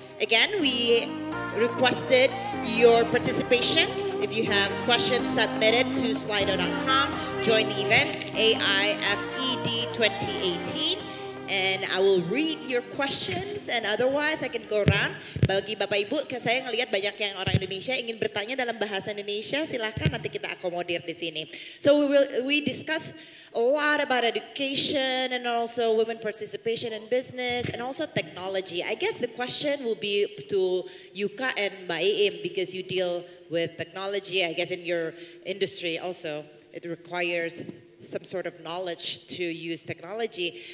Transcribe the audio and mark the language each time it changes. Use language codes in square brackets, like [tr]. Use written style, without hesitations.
[en] Again, we requested your participation. If you have questions, submit it to slido.com. Join the event, AIFED 2018. And I will read your questions, and otherwise I can go around. [id] Bagi Bapak Ibu, saya ngelihat banyak yang orang Indonesia ingin bertanya dalam bahasa Indonesia. Silakan, nanti kita akomodir di sini. [en] So we discuss a lot about education and also women participation in business and also technology. I guess the question will be to Yuka and Mbak Im, because you deal with technology. I guess in your industry also it requires some sort of knowledge to use technology.